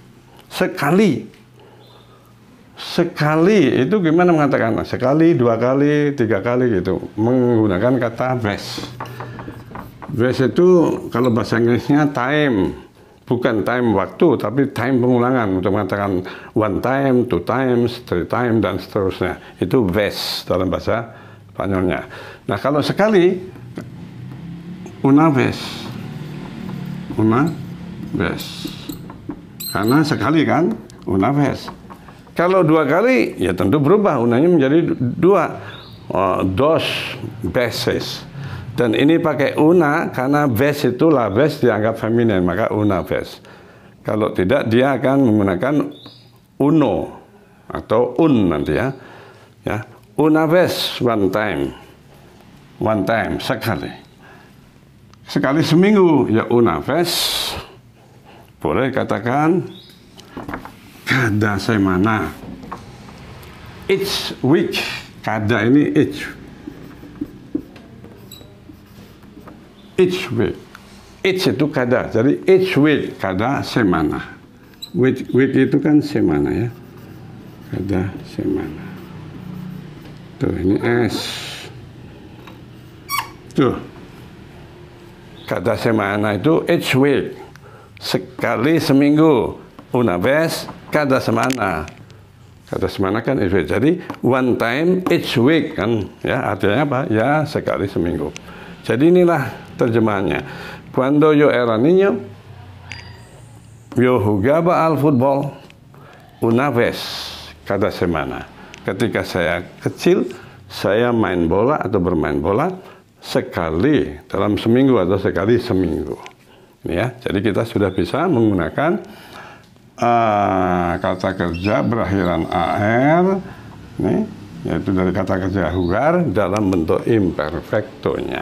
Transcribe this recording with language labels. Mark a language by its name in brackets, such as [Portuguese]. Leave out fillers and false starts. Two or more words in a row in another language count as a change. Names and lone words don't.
[Indonesian] Sekali itu gimana mengatakan? Sekali, 2 kali, 3 kali gitu. Menggunakan kata vez. Vez itu kalau bahasa Inggrisnya time. Bukan time waktu, tapi time pengulangan. Untuk mengatakan [English] 1 time, 2 times, 3 times, [Indonesian] dan seterusnya. Itu vez dalam bahasa Spanyolnya. Nah, kalau sekali, [Spanish] una vez. Una vez. [Indonesian] Karena sekali kan, [Spanish] una vez. [Indonesian] Kalau 2 kali, ya tentu berubah. Unanya menjadi 2. [Spanish] Dos veces. [Indonesian] Dan ini pakai una, karena vez itu [Spanish] la vez [Indonesian] dianggap feminin, maka [Spanish] una vez. [Indonesian] Kalau tidak, dia akan menggunakan uno, atau nanti ya. Ya, [Spanish] una vez, [English] 1 time. 1 time, [Indonesian] sekali. Sekali seminggu, ya [Spanish] una vez. [Indonesian] Boleh katakan [Spanish] cada semana. [English] Each week. Cada ini each. Each week. [Indonesian] Each itu cada. Jadi [English] each week. [Spanish] Cada semana. [Indonesian] Week itu kan semana ya. [Spanish] Cada semana. [Indonesian] Tuh ini S. Tuh. [Spanish] Cada semana [Indonesian] itu [English] each week. [Indonesian] Sekali seminggu. [Spanish] Una vez cada semana. Cada semana [Indonesian] kan [English] each week. [Indonesian] Jadi [English] 1 time each week [Indonesian] kan, ya artinya apa? Ya sekali seminggu. Jadi inilah terjemahannya. [Spanish] Cuando yo era niño, yo jugaba al fútbol una vez cada semana. [Indonesian] Ketika saya kecil, saya main bola atau bermain bola sekali dalam seminggu atau sekali seminggu. Ya, jadi kita sudah bisa menggunakan kata kerja berakhiran AR, nih, yaitu dari kata kerja jugar dalam bentuk imperfectonya.